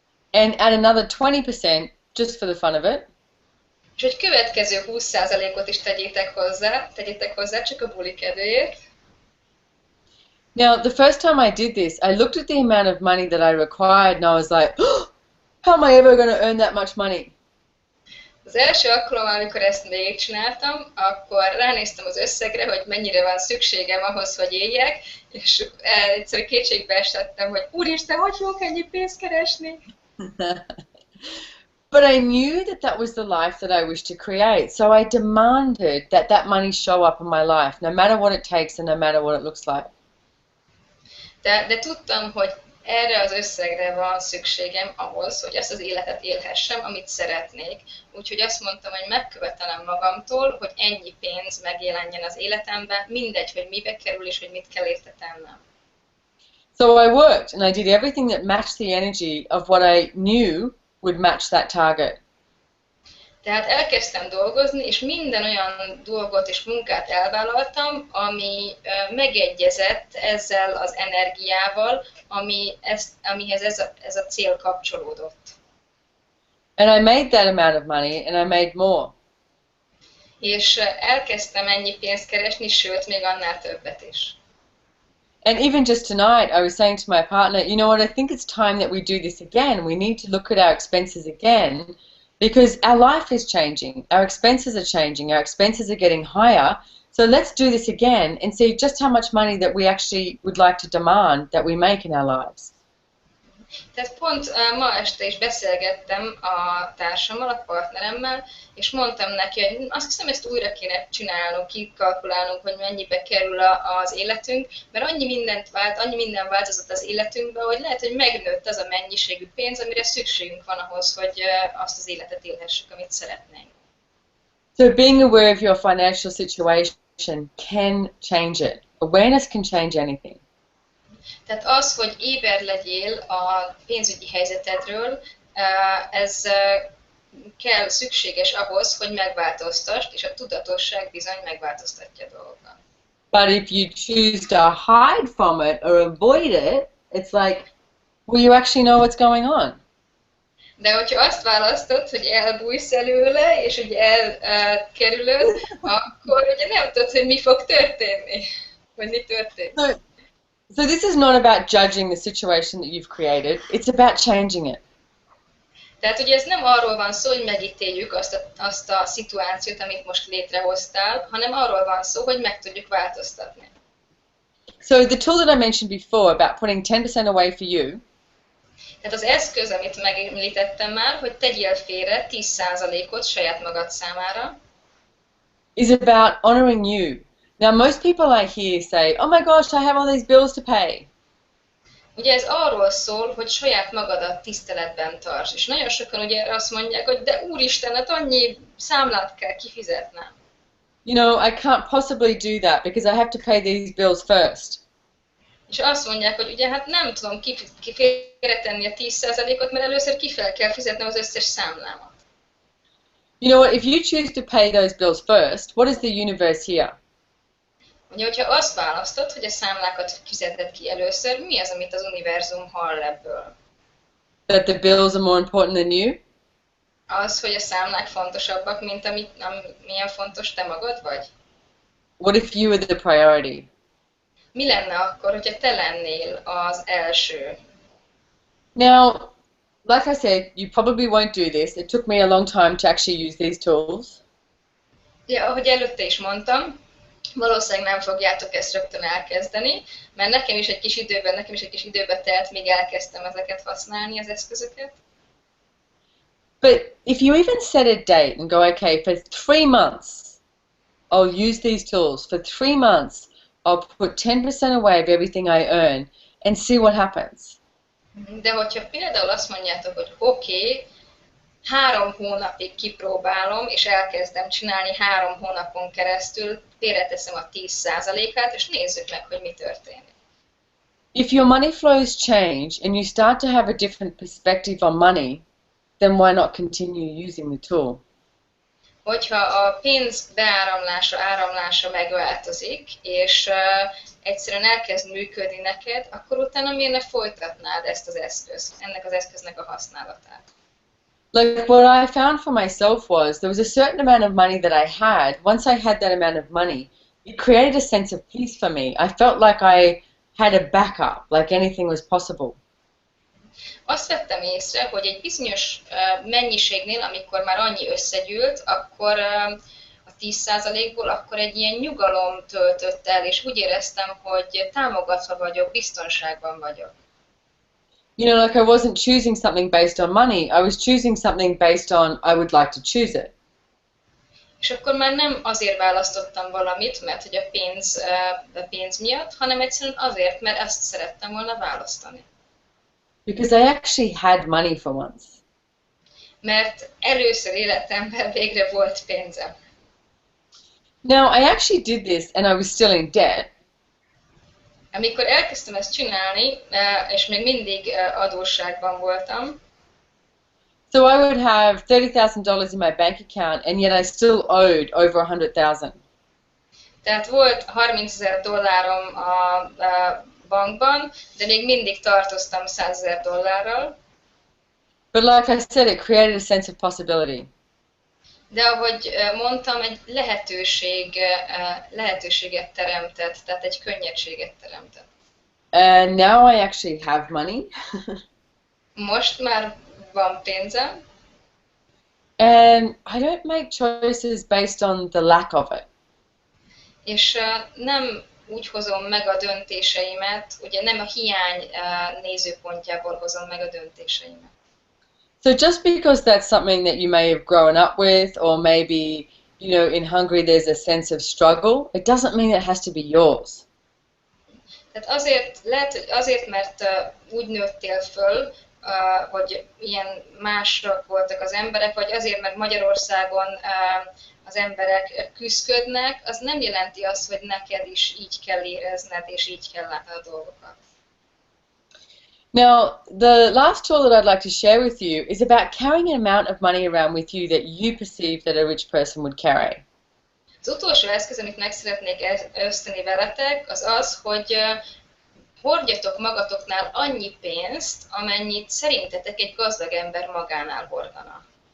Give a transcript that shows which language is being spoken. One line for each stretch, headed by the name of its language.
English: And add another 20% just for the fun of it.
Hungarian: És hogy következő 20%-ot is tegyétek hozzá, csak a buli kedvéért.
English: Now, the first time I did this, I looked at the amount of money that I required and I was like, oh, how am I ever going to earn that much money?
Hungarian: Az első alkalommal, amikor ezt végigcsináltam, akkor ránéztem az összegre, hogy mennyire van szükségem ahhoz, hogy éljek, és egyszerűen kétségbe esettem, hogy úristen, hogy fogok ennyi pénzt keresni?
English: But I knew that was the life that I wished to create. So I demanded that money show up in my life, no matter what it takes and no matter what it looks like.
Hungarian: De tudtam, hogy erre az összegre van szükségem ahhoz, hogy ezt az életet élhessem, amit szeretnék. Úgyhogy azt mondtam, hogy megkövetelem magamtól, hogy ennyi pénz megjelenjen az életemben, mindegy, hogy mibe kerül és hogy mit kell érte tennem.
English: So I worked and I did everything that matched the energy of what I knew would match that target.
Hungarian: Tehát elkezdtem dolgozni, és minden olyan dolgot és munkát elvállaltam, ami megegyezett ezzel az energiával, amihez ez a cél kapcsolódott.
English: And I made that amount of money, and I made more.
Hungarian: És elkezdtem ennyi pénzt keresni, sőt, még annál többet is.
English: And even just tonight, I was saying to my partner, you know what, I think it's time that we do this again. We need to look at our expenses again. Because our life is changing, our expenses are changing, our expenses are getting higher. So let's do this again and see just how much money that we actually would like to demand that we make in our lives.
Hungarian: Tehát pont ma este is beszélgettem a társammal, a partneremmel, és mondtam neki, hogy azt hiszem, ezt újra kéne csinálnunk, kikalkulálnunk, hogy mennyibe kerül az életünk, mert annyi minden változott az életünkben, hogy lehet, hogy megnőtt az a mennyiségű pénz, amire szükségünk van ahhoz, hogy azt az életet élhessük, amit szeretnénk.
English: So being aware of your financial situation can change it. Awareness can change anything.
Hungarian: Tehát az, hogy éber legyél a pénzügyi helyzetedről, ez kell, szükséges ahhoz, hogy megváltoztasd, és a tudatosság bizony megváltoztatja dolgokat.
English: But if you choose to hide from it or avoid it, it's like, will you actually know what's going on?
Hungarian: De hogyha azt választod, hogy elbújsz előle, és hogy elkerülöd, akkor ugye nem tudod, hogy mi fog történni, vagy mi történik.
English: So this is not about judging the situation that you've created, it's about changing it.
Hungarian: Tehát ugye ez nem arról van szó, hogy megítéljük azt a szituációt, amit most létrehoztál, hanem arról van szó, hogy meg tudjuk változtatni.
English: So the tool that I mentioned before about putting 10% away for you.
Hungarian: Tehát az eszköz, amit megemlítettem már, hogy tegyél félre 10%-ot saját magad számára,
English: is about honoring you. Now, most people I hear say, oh my gosh, I have all these bills to pay.
Hungarian: ugye ez arról szól, hogy saját magadat tiszteletben tarts. És nagyon sokan ugye azt mondják, hogy de úristen, hát annyi számlát kell kifizetnem.
English: You know, I can't possibly do that because I have to pay these bills first.
Hungarian: És azt mondják, hogy ugye hát nem tudom félretenni a 10%-ot, mert először fel kell fizetnem az összes számlámat.
English: You know what, if you choose to pay those bills first, what is the universe here?
Hungarian: Ugye, hogyha azt választod, hogy a számlákat fizeted ki először, mi az, amit az univerzum hall ebből?
English: That the bills are more important than you?
Hungarian: Az, hogy a számlák fontosabbak, mint milyen fontos te magad vagy?
English: What if you were the priority?
Hungarian: Mi lenne akkor, hogyha te lennél az első?
English: Now, like I said, you probably won't do this. It took me a long time to actually use these tools.
Hungarian: Ja, ahogy előtte is mondtam, valószínűleg nem fogjátok ezt rögtön elkezdeni, mert nekem is egy kis időbe telt, míg elkezdtem ezeket használni, az eszközöket.
English: But if you even set a date and go, okay, for 3 months, I'll use these tools. For 3 months, I'll put 10% away of everything I earn and see what happens.
Hungarian: De hogyha például azt mondjátok, hogy oké, 3 hónapig kipróbálom, és elkezdem csinálni 3 hónapon keresztül, félreteszem a 10%-át, és nézzük meg, hogy mi történik.
English: If your money flows change and you start to have a different perspective on money, then why not continue using the tool?
Hungarian: Hogyha a pénz áramlása megváltozik, és egyszerűen elkezd működni neked, akkor utána miért ne folytatnád ezt az eszközt, ennek az eszköznek a használatát?
English: Like what I found for myself was there was a certain amount of money that I had. Once I had that amount of money, it created a sense of peace for me. I felt like I had a backup, like anything was possible.
Hungarian: Azt vettem észre, hogy egy bizonyos mennyiségnél, amikor már annyi összegyűlt, akkor a 10%-ból, akkor egy ilyen nyugalom töltött el, és úgy éreztem, hogy támogatva vagyok, biztonságban vagyok.
English: You know, like I wasn't choosing something based on money, I was choosing something based on I would like to choose it.
Hungarian: És akkor már nem azért választottam valamit, mert hogy a pénz miatt, hanem egyszerűen azért, mert ezt szerettem volna választani.
English: Because I actually had money for once.
Hungarian: Mert először életemben végre volt pénzem.
English: Now, I actually did this and I was still in debt.
Hungarian: Amikor elkezdtem ezt csinálni, és még mindig adósságban voltam,
English: so I would have $30,000 in my bank account and yet I still owed over 100,000.
Hungarian: Tehát volt $30,000 a bankban, de még mindig tartoztam $100,000.
English: But like I said, it created a sense of possibility.
Hungarian: De ahogy mondtam, egy lehetőséget teremtett, tehát egy könnyedséget teremtett.
English: And now I actually have money.
Hungarian: Most már van pénzem.
English: And I don't make choices based on the lack of it.
Hungarian: És nem úgy hozom meg a döntéseimet, ugye nem a hiány nézőpontjából hozom meg a döntéseimet.
English: So just because that's something that you may have grown up with, or maybe, you know, in Hungary there's a sense of struggle, it doesn't mean it has to be yours.
Hungarian: Tehát lehet, hogy azért, mert úgy nőttél föl, hogy ilyen mások voltak az emberek, vagy azért, mert Magyarországon az emberek küszködnek, az nem jelenti azt, hogy neked is így kell érezned, és így kell látnod a dolgokat.
English: Now, the last tool that I'd like to share with you is about carrying an amount of money around with you that you perceive that a rich person would carry.
Hungarian: Az utolsó eszköz, amit meg szeretnék ösztönni veletek, az az, hogy hordjatok magatoknál annyi pénzt, amennyit szerintetek egy gazdag ember magánál hordana.